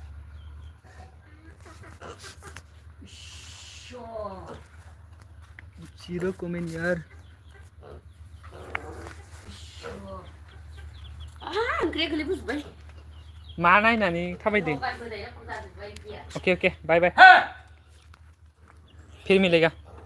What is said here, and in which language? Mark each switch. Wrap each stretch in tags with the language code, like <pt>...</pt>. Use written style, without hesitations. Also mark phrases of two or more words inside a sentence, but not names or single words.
<hi>0 कमेंट यार</hi> <brx>मा नायनानै थाबायदों</brx> <en>okay bye bye</en> <hi>फिर मिलेगा</hi>